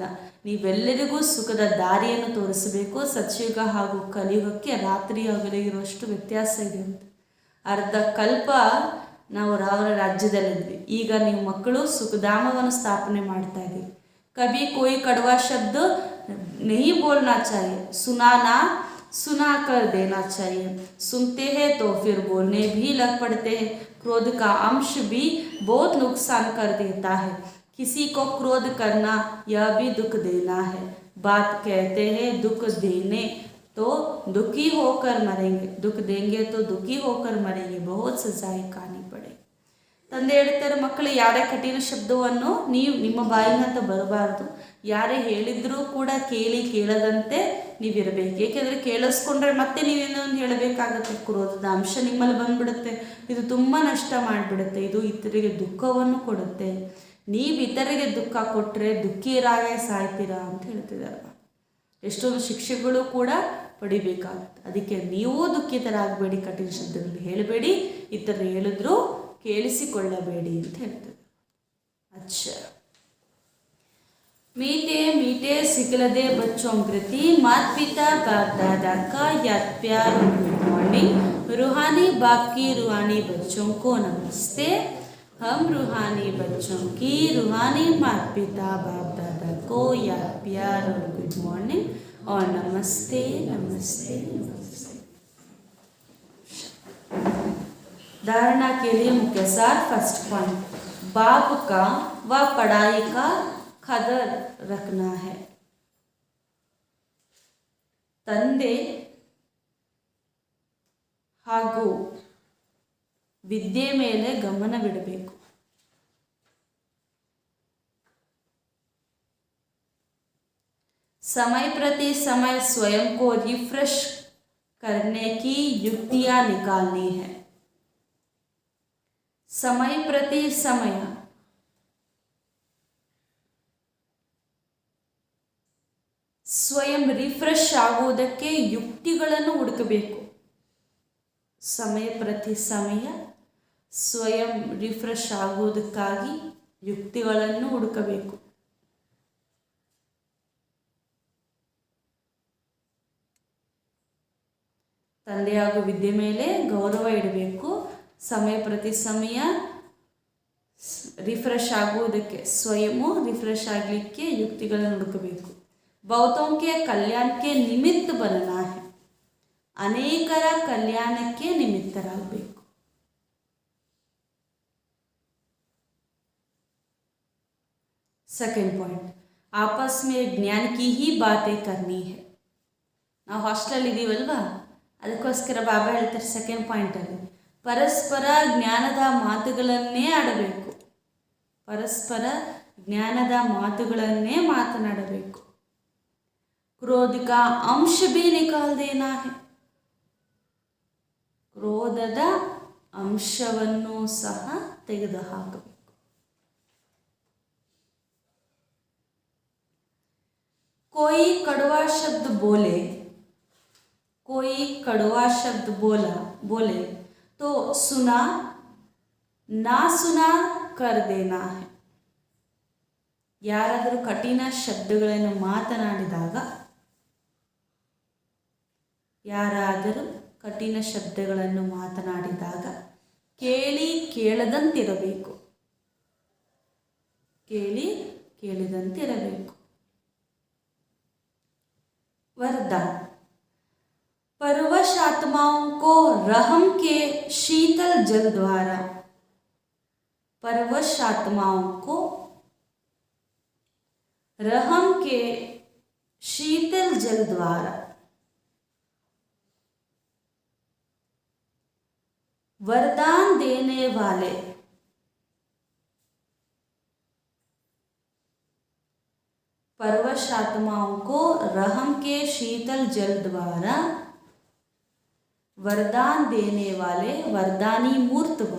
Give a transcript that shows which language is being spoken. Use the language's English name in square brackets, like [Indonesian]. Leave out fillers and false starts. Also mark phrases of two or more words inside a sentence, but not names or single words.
[Kannada] ನೀವೆಲ್ಲರಿಗೂ ಸುಖದ ದಾರಿಯನ್ನು ತೋರಿಸಬೇಕು. ಸತ್ಯುಗ ಹಾಗೂ ಕಲಿಯುಗಕ್ಕೆ ರಾತ್ರಿ ಹಗಲಿಗಿರುವಷ್ಟು ವ್ಯತ್ಯಾಸ ಇದೆ ಅಂತ. ಅರ್ಧ ಕಲ್ಪ ನಾವು ರಾವರ ರಾಜ್ಯದಲ್ಲಿದ್ವಿ, ಈಗ ನೀವು ಮಕ್ಕಳು ಸುಖಧಾಮವನ್ನು ಸ್ಥಾಪನೆ ಮಾಡ್ತಾ ಇದ್ದೀವಿ. [Hindi] कभी कोई कड़वा शब्द नहीं बोलना चाहिए, सुना कर देना चाहिए. सुनते हैं तो फिर बोलने भी लग पड़ते हैं. क्रोध का अंश भी बहुत नुकसान कर देता है. किसी को क्रोध करना यह भी दुख देना है. बात कहते हैं दुख देने तो दुखी होकर मरेंगे, दुख देंगे तो दुखी होकर मरेंगे, बहुत सजाएं खानी पड़े. [Kannada] ತಂದೆ ಹೇಳ್ತಾರೆ ಮಕ್ಕಳು ಯಾರೇ ಕಠಿಣ ಶಬ್ದವನ್ನು ನೀವು ನಿಮ್ಮ ಬಾಯಿನಂತ ಬರಬಾರ್ದು. ಯಾರೇ ಹೇಳಿದ್ರೂ ಕೂಡ ಕೇಳದಂತೆ ನೀವಿರಬೇಕು. ಏಕೆಂದರೆ ಕೇಳಿಸ್ಕೊಂಡ್ರೆ ಮತ್ತೆ ನೀವೇನೋ ಒಂದು ಹೇಳಬೇಕಾಗತ್ತೆ. ಕ್ರೋಧದ ಅಂಶ ನಿಮ್ಮಲ್ಲಿ ಬಂದ್ಬಿಡುತ್ತೆ. ಇದು ತುಂಬ ನಷ್ಟ ಮಾಡಿಬಿಡುತ್ತೆ. ಇದು ಇತರಿಗೆ ದುಃಖವನ್ನು ಕೊಡುತ್ತೆ. ನೀವು ಇತರಿಗೆ ದುಃಖ ಕೊಟ್ಟರೆ ದುಃಖಿಯರಾಗೇ ಸಾಯ್ತೀರಾ ಅಂತ ಹೇಳ್ತಿದ್ದಾರೆ. ಎಷ್ಟೊಂದು ಶಿಕ್ಷೆಗಳು ಕೂಡ ಪಡಿಬೇಕಾಗುತ್ತೆ. ಅದಕ್ಕೆ ನೀವು ದುಃಖಿತರಾಗಬೇಡಿ, ಕಠಿಣ ಶಬ್ದಗಳು ಹೇಳಬೇಡಿ, ಇತರರು ಹೇಳಿದ್ರು ಕೇಳಿಸಿಕೊಳ್ಳಬೇಡಿ ಅಂತ ಹೇಳ್ತಾರೆ. [Hindi] अच्छा, मीठे मीठे सिखलदे बच्चों प्रति माता पिता बाप दादा का याद प्यार और [English] good morning. [Hindi] रूहानी बाप की रूहानी बच्चों को नमस्ते. हम रूहानी बच्चों की रूहानी माता पिता बाप दादा को याद प्यार और [English] good morning [Hindi] और नमस्ते नमस्ते नमस्ते. धारणा के लिए मुख्य सार. [English] first point, [Hindi] बाप का व पढ़ाई का कदर रखना है. [Kannada] ತಂದೆ ಹಾಗೂ ವಿದ್ಯೆ ಮೇಲೆ ಗಮನವಿಡಬೇಕು. [Hindi] समय प्रति समय स्वयं को रिफ्रेश करने की युक्तियां निकालनी है. [Kannada] ಸಮಯ ಪ್ರತಿ ಸಮಯ ಸ್ವಯಂ ರಿಫ್ರೆಶ್ ಆಗುವುದಕ್ಕೆ ಯುಕ್ತಿಗಳನ್ನು ಹುಡುಕಬೇಕು. ಸಮಯ ಪ್ರತಿ ಸಮಯ ಸ್ವಯಂ ರಿಫ್ರೆಶ್ ಆಗುವುದಕ್ಕಾಗಿ ಯುಕ್ತಿಗಳನ್ನು ಹುಡುಕಬೇಕು. ತಂದೆ ಹಾಗೂ ವಿದ್ಯೆ ಮೇಲೆ ಗೌರವ ಇಡಬೇಕು. ಸಮಯ ಪ್ರತಿ ಸಮಯ ರಿಫ್ರೆಶ್ ಆಗುವುದಕ್ಕೆ ಸ್ವಯಂ ರಿಫ್ರೆಶ್ ಆಗಲಿಕ್ಕೆ ಯುಕ್ತಿಗಳನ್ನು ಹುಡುಕಬೇಕು. [Hindi] बहुतों के कल्याण के निमित्त बनना है. [Kannada] ಅನೇಕರ ಕಲ್ಯಾಣಕ್ಕೆ ನಿಮಿತ್ತರಾಗಬೇಕು. [English] second point, [Hindi] आपस में ज्ञान की ही बातें करनी है. [Kannada] ನಾವು ಹಾಸ್ಟೆಲ್ ಇದೀವಲ್ವಾ, ಅದಕ್ಕೋಸ್ಕರ ಬಾಬಾ ಹೇಳ್ತಾರೆ [English] second pointಅಲ್ಲಿ [Kannada] ಪರಸ್ಪರ ಜ್ಞಾನದ ಮಾತುಗಳನ್ನೇ ಆಡಬೇಕು. ಪರಸ್ಪರ ಜ್ಞಾನದ ಮಾತುಗಳನ್ನೇ ಮಾತನಾಡಬೇಕು. [Hindi] क्रोध का अंश भी निकाल देना है. [Kannada] ಕ್ರೋಧದ ಅಂಶವನ್ನು ಸಹ ತೆಗೆದುಹಾಕಬೇಕು. [Hindi] कोई कड़वा शब्द बोले, कोई कड़वा शब्द बोले तो सुना ना सुना कर देना है. [Kannada] ಯಾರಾದರೂ ಕಠಿಣ ಶಬ್ದಗಳನ್ನು ಮಾತನಾಡಿದಾಗ ಕೇಳಿ ಕೇಳದಂತಿರಬೇಕು. [Hindi] वरदान, परवश आत्माओं को रहम के शीतल जल द्वारा, परवश आत्माओं को रहम के शीतल जल द्वारा वरदान देने वाले परवश आत्माओं को रहम के शीतल जल द्वारा वरदान देने वाले वरदानी मूर्त भव.